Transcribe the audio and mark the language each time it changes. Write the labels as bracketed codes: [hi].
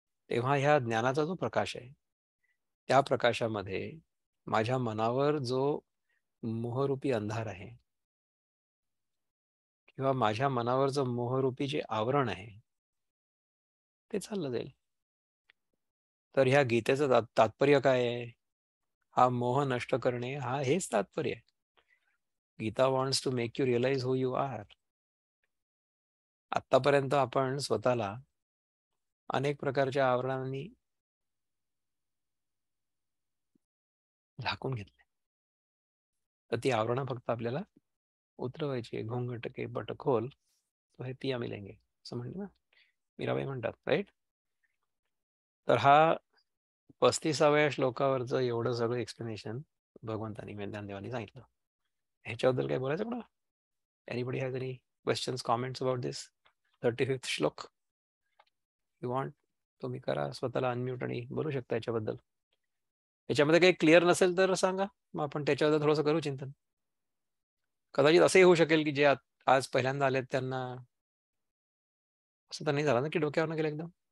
[mr] तेव्हा ह्या ज्ञानाचा जो प्रकाश आहे त्या प्रकाशामध्ये माझ्या मनावर जो मोहरूपी अंधार आहे किंवा माझ्या मनावर जो मोहरूपी जे आवरण आहे ते चाललं जाईल. तर ह्या गीतेचं तात्पर्य काय आहे? हा मोह नष्ट करणे, हा हेच तात्पर्य आहे. [en] Gita wants to make you realise who you are. [mr] आतापर्यंत आपण स्वतःला अनेक प्रकारच्या आवरणांनी झाकून घेतले. तर ती आवरणं फक्त आपल्याला उतरवायची. [hi] घोंगट के बट खोल तो हे पिया मिलेंगे, [mr] असं म्हणलं ना, मीराबाई म्हणतात, राईट? तर हा 35व्या श्लोकावरचं एवढं सगळं एक्सप्लेनेशन भगवंतानी ज्ञानदेवानी सांगितलं. ह्याच्याबद्दल काय बोलायचं कोणा? [en] Anybody has any questions, comments about this 35th shlok? You want, [mr] तुम्ही करा स्वतःला अनम्यूट आणि बोलू शकता याच्याबद्दल. याच्यामध्ये काही क्लिअर नसेल तर सांगा, मग आपण त्याच्याबद्दल थोडंसं करू चिंतन. कदाचित असंही होऊ शकेल की जे आज पहिल्यांदा आलेत त्यांना असं तर नाही झालं ना की डोक्यावर गेलं एकदम.